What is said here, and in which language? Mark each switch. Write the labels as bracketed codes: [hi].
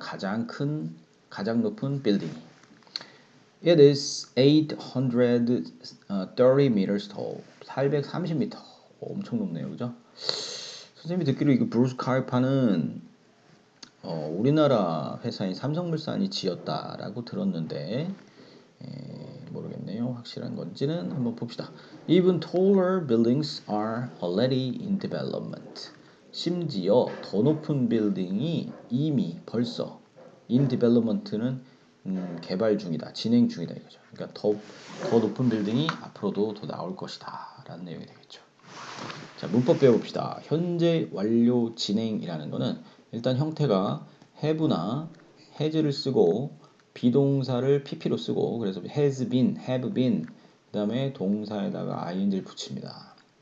[ko] 가장 높은 빌딩이. [en] It is 830 meters tall. [ko] 830m. 엄청 높네요. 그죠? 선생님이 듣기로 이거 부르즈 카리파는 우리나라 회사인 삼성물산이 지었다라고 들었는데 모르겠네요. 확실한 건지는 한번 봅시다. [en] Even taller buildings are already in development. [ko] 심지어 더 높은 빌딩이 이미 벌써 in development는 개발 중이다, 진행 중이다 이거죠. 그러니까 더 높은 빌딩이 앞으로도 더 나올 것이다 라는 내용이 되겠죠. 자, 문법 배워봅시다. 현재 완료 진행이라는 거는 일단 형태가 have나 has를 쓰고 비동사를 pp로 쓰고 그래서 has been, have been 그 다음에 동사에다가 ing를 붙입니다.